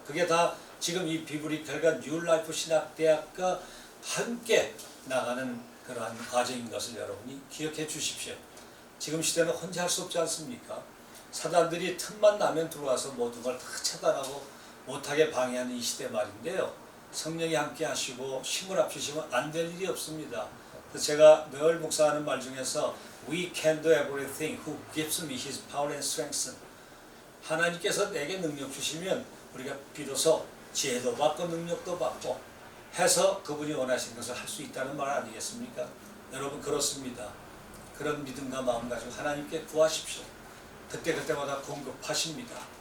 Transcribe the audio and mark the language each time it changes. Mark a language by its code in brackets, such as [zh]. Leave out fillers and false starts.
[ko] 그게 다 지금 이 비브리컬과 뉴라이프 신학대학과 함께 나가는 그러한 과정인 것을 여러분이 기억해 주십시오. 지금 시대는 혼자 할 수 없지 않습니까? 사단들이 틈만 나면 들어와서 모든 걸 다 차단하고 못하게 방해하는 이 시대 말인데요. 성령이 함께 하시고 힘을 합치시면 안 될 일이 없습니다. 그래서 제가 늘 묵상하는 말 중에서 [en] We can do everything who gives me his power and strength. [ko] 하나님께서 내게 능력 주시면 우리가 비로소 지혜도 받고 능력도 받고 해서 그분이 원하시는 것을 할 수 있다는 말 아니겠습니까? 여러분 그렇습니다. 그런 믿음과 마음 가지고 하나님께 구하십시오. 그때그때마다 공급하십니다.